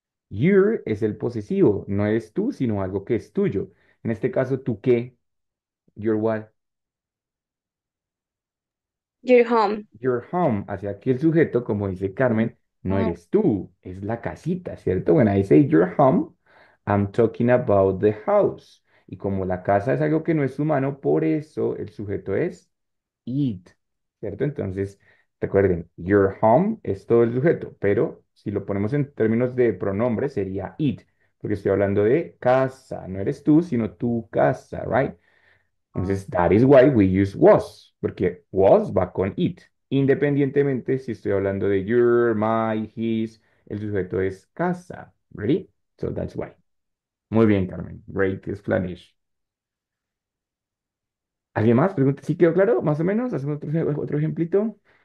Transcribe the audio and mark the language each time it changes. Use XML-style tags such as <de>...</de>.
<es>Your es el posesivo, no eres tú, sino algo que es tuyo. En este caso, ¿tú qué?</es> <en>Your what? Your home. Your home.</en> <es>Hacia aquí el sujeto, como dice Carmen, no eres tú, es la casita, ¿cierto?</es> <en>When I say your home, I'm talking about the house.</en> <es>Y como la casa es algo que no es humano, por eso el sujeto es it, ¿cierto? Entonces, recuerden, your home es todo el sujeto, pero si lo ponemos en términos de pronombre sería it, porque estoy hablando de casa, no eres tú, sino tu casa,</es> <en>right? Entonces, that is why we use was, porque was va con it.</en> <es>Independientemente si estoy hablando de your, my, his, el sujeto es casa.</es> <en>Ready? So that's why.</en> <es>Muy bien, Carmen.</es> <en>Great explanation.</en> <es>¿Alguien más? Pregunta, ¿sí quedó claro? Más o menos. ¿Hacemos otro ejemplito?</es>